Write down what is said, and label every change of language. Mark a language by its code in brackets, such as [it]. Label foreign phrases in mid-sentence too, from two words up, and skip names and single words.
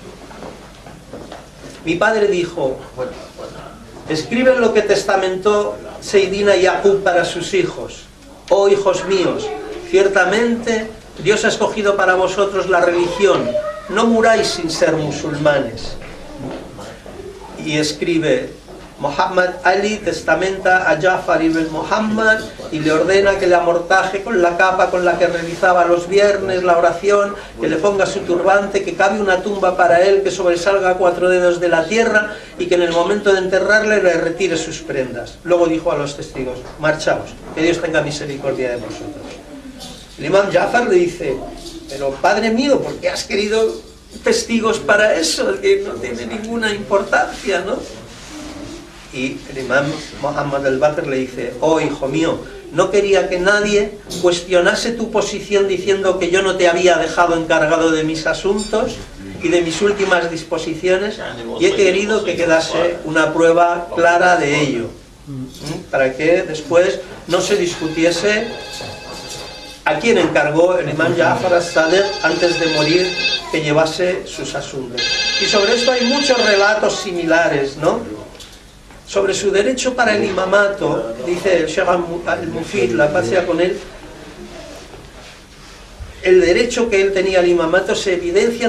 [es] Mi padre dijo: escriben lo que testamentó Seydina Yaqub para sus hijos. Oh hijos míos, ciertamente Dios ha escogido para vosotros la religión, no muráis sin ser musulmanes. Y escribe: Muhammad Ali testamenta a Jafar ibn Muhammad y le ordena que le amortaje con la capa con la que realizaba los viernes la oración, que le ponga su turbante, que cabe una tumba para él que sobresalga a 4 dedos de la tierra y que en el momento de enterrarle le retire sus prendas. Luego dijo a los testigos: marchaos, que Dios tenga misericordia de vosotros. El imam Jafar le dice: pero padre mío, ¿por qué has querido testigos para eso? Que no tiene ninguna importancia, ¿no? Y el imam Muhammad al-Baqir le dice: oh hijo mío, no quería que nadie cuestionase tu posición diciendo que yo no te había dejado encargado de mis asuntos y de mis últimas disposiciones, y he querido que quedase una prueba clara de ello, para que después no se discutiese a quién encargó el imam Ja'far as-Sadiq antes de morir que llevase sus asuntos. Y sobre esto hay muchos relatos similares, ¿no? Sobre su derecho para el imamato, dice el Sheikh al-Mufid, la paz sea con él, el derecho que él tenía al imamato se evidencia